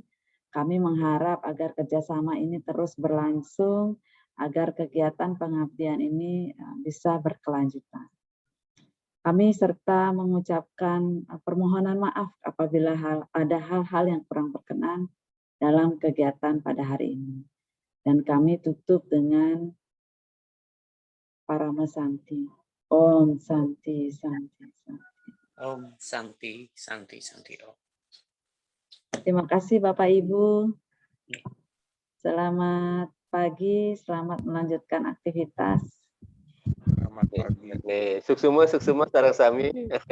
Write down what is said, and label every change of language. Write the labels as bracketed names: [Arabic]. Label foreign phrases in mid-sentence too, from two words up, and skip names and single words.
[Indonesian] Kami mengharap agar kerjasama ini terus berlangsung, agar kegiatan pengabdian ini bisa berkelanjutan. Kami serta mengucapkan permohonan maaf apabila ada hal-hal yang kurang berkenan dalam kegiatan pada hari ini. Dan kami tutup dengan Parama Santi. [Sanskrit] Om Santi, Santi, Santi. Om Santi, Santi, Santi Om. [Indonesian] Terima kasih Bapak Ibu. Selamat pagi, selamat melanjutkan aktivitas. Selamat pagi. [Balinese] Suksuma sareng sami.